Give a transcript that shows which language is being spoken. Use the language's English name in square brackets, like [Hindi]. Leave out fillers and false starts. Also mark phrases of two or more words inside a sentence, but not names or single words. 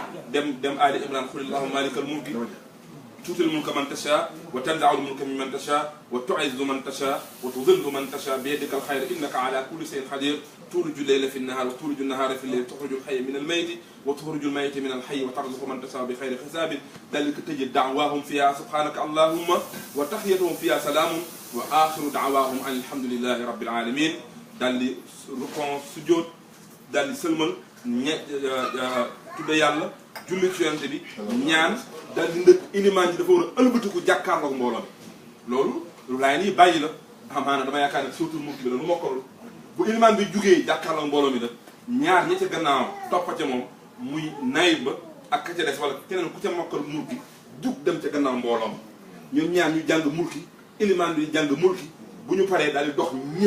[Arabic] دم ال عمران قل اللهم مالك الملك تؤتي الملك من تشاء وتنزع الملك ممن تشاء وتعز من تشاء وتذل من تشاء بيدك الخير انك على كل شيء قدير تولج الليل في النهار وتولج النهار في الليل تخرج الحي من الميت وتخرج الميت من الحي وترزق من تشاء بخير حساب ذلك تجد دعواهم فيها سبحانك اللهم وتحيتهم فيها سلام واخر دعواهم ان الحمد لله رب العالمين دال ركوع سجود دال سلمل [Wolof] tudde yàlla julli ci yonent bi ñaan dal di ndëkk ilimaan ji dafa war a ëlbatiku jàkkaarloog mbooloo mi loolu lu laay nii bàyyi la amaana dama yaakaar ne surtout mulki bi la lu mokkalul bu ilimaan bi jugee jàkkaarloog mbooloo mi la ñaar ñi ca gannaaw toppa ca moom muy nayib ba ak ka ca des wala keneen ku ca mokkal mulki jug dem ca gannaaw mbooloo mi ñoom ñaar ñu jàng mulki ilimaan bi jàng mulki bu ñu paree daal di dox ñëw